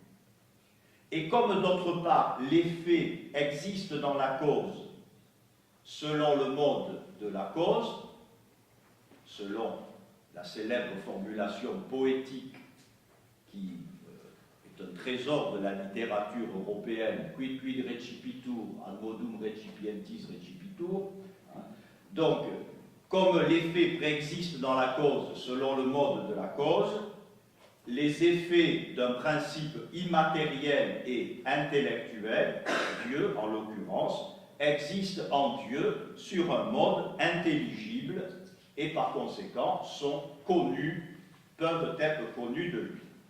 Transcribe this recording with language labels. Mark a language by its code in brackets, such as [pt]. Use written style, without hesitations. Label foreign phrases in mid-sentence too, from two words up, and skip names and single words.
[fr] Et comme d'autre part l'effet existe dans la cause selon le mode de la cause, selon la célèbre formulation poétique qui est un trésor de la littérature européenne, [la] quid quid recipitur, ad modum recipientis recipitur. [fr] Donc, comme l'effet préexiste dans la cause selon le mode de la cause, les effets d'un principe immatériel et intellectuel, Dieu en l'occurrence, existent en Dieu sur un mode intelligible et par conséquent sont connus, peuvent être connus de lui.